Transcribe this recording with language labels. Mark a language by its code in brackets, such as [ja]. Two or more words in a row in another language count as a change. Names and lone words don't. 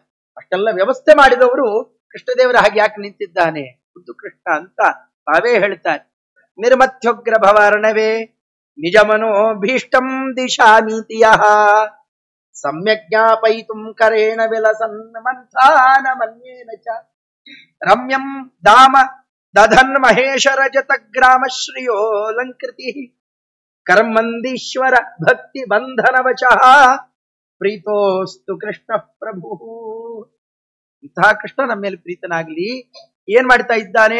[kn] ಅಷ್ಟೆಲ್ಲ ವ್ಯವಸ್ಥೆ ಮಾಡಿದವರು ಕೃಷ್ಣದೇವರ ಹಾಗೆ ಯಾಕೆ ನಿಂತಿದ್ದಾನೆ ಖುದ್ದು ಕೃಷ್ಣ ಅಂತ ತಾವೇ ಹೇಳ್ತಾರೆ. [sa] ನಿರ್ಮಥ್ಯೋಗ್ರ ಭವಾರ್ಣವೇ ನಿಜ ಮನೋ ಭೀಷ್ಟಂ ದಿಶಾಮೀತಿಯ ಸಮ್ಯಕ್ ಜ್ಞಾಪಯಿತುಂ ಕರೇಣ ವಿಲಸನ್ ಮಂಥಾನ ಮನ್ಯೇನ ಚ ರಮ್ಯಂ ಧಾಮ ದಧನ್ ಮಹೇಶ ರಜತ ಗ್ರಾಮ ಶ್ರಿಯೋ ಲಂಕೃತಿ ಕರ್ಮಂದೀಶ್ವರ ಭಕ್ತಿ ಬಂಧನ ವಚಃ ಪ್ರೀತೋಸ್ತು ಕೃಷ್ಣ ಪ್ರಭು. [kn] ಇಂತಹ ಕೃಷ್ಣ ನಮ್ಮ ಮೇಲೆ ಪ್ರೀತನಾಗ್ಲಿ. ಏನ್ ಮಾಡ್ತಾ ಇದ್ದಾನೆ?